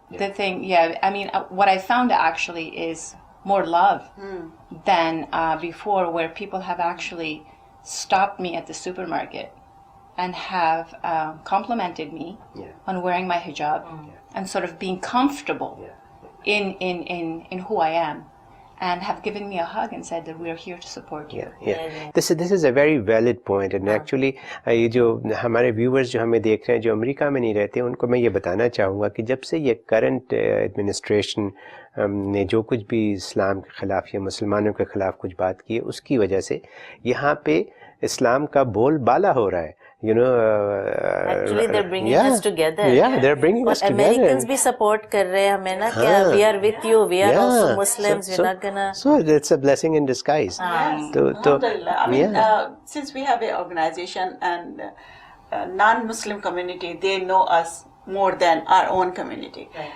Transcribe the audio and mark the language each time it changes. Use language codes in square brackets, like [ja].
[en] The thing, I mean, what I found actually is more love than before, where people have actually stopped me at the supermarket and have complimented me on wearing my hijab and sort of being comfortable in who I am, and have given me a hug and said that we are here to support you. This is a very valid point, and actually [hi] ये जो हमारे viewers जो हमें देख रहे हैं जो America में नहीं रहते उनको मैं ये बताना चाहूँगा कि जब से ये current administration ने जो कुछ भी इस्लाम के ख़िलाफ़ या मुसलमानों के ख़िलाफ़ कुछ बात की है उसकी वजह से यहाँ पे इस्लाम का बोल बाला हो रहा है. [en] You know, actually they're bringing us together. They're bringing us together. Americans [hi] भी support कर रहे हैं हमें ना क्या [en] we are with you, we are also Muslims, we're not gonna. So it's a blessing in disguise. I mean, since we have an organization and non-Muslim community, they know us more than our own community.